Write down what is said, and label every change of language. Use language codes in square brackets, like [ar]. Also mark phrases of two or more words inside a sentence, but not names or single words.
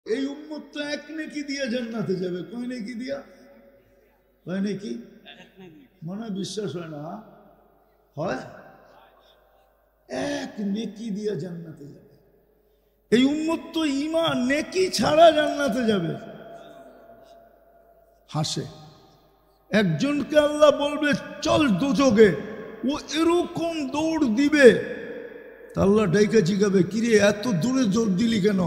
[bn] এই উম্মত তো এক নেকি দিয়া জান্নাতে যাবে। কয় নেকি দিয়া? কয় নেকি? মনে বিশ্বাস হয় না? হয় এক নেকি দিয়া জান্নাতে যাবে। এই উম্মত তো ঈমান নেকি ছাড়া জান্নাতে যাবে। হাসে একজনকে আল্লাহ বলবে চল দোজখে, ও এরকম দৌড় দিবে, আল্লাহ ডাইকা জিগাবে কিরে এত দূরে দৌড় দিলি কেন?